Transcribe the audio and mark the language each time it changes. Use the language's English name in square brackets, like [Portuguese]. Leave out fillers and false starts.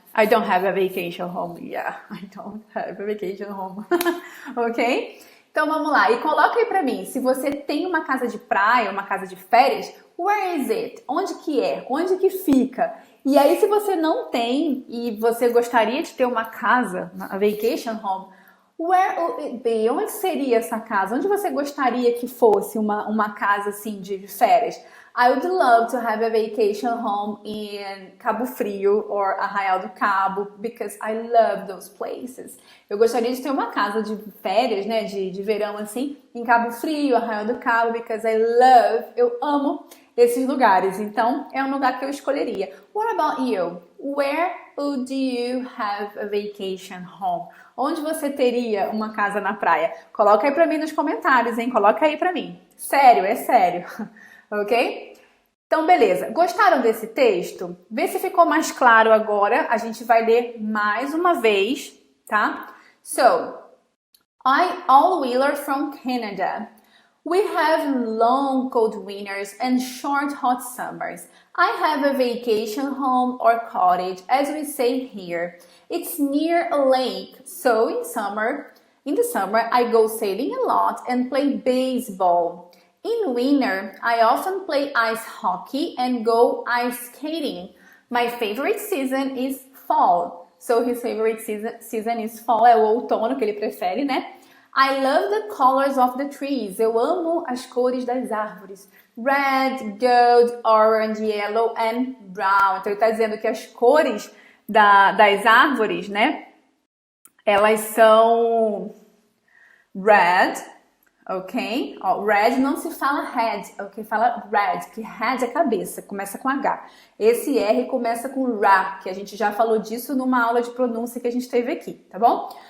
[English] I don't have a vacation home. Yeah, I don't have a vacation home. [Portuguese] Ok? Então vamos lá. E coloca aí pra mim, se você tem uma casa de praia, uma casa de férias, where is it? Onde que é? Onde que fica? E aí se você não tem e você gostaria de ter uma casa, a vacation home, where would it be? Onde seria essa casa? Onde você gostaria que fosse uma casa assim de férias? [English] I would love to have a vacation home in Cabo Frio or Arraial do Cabo because I love those places. [Portuguese] Eu gostaria de ter uma casa de férias, né, de verão assim, em Cabo Frio, Arraial do Cabo because eu amo esses lugares. Então, é um lugar que eu escolheria. [English] What about you? Where would you have a vacation home? [Portuguese] Onde você teria uma casa na praia? Coloca aí pra mim nos comentários, hein? Coloca aí pra mim. Sério, é sério. Ok? Então, beleza. Gostaram desse texto? Vê se ficou mais claro agora. A gente vai ler mais uma vez, tá? [English] So, all-wheeler from Canada. We have long cold winters and short hot summers. I have a vacation home or cottage, as we say here. It's near a lake, so in the summer, I go sailing a lot and play baseball. In winter, I often play ice hockey and go ice skating. My favorite season is fall. So his favorite season is fall, é o outono que ele prefere, né? I love the colors of the trees. [Portuguese] Eu amo as cores das árvores. [English] Red, gold, orange, yellow and brown. [Portuguese] Então ele está dizendo que as cores das árvores, né? Elas são red, ok? Ó, red não se fala head, ok? Fala red, que head é cabeça, começa com H. Esse R começa com ra, que a gente já falou disso numa aula de pronúncia que a gente teve aqui, tá bom?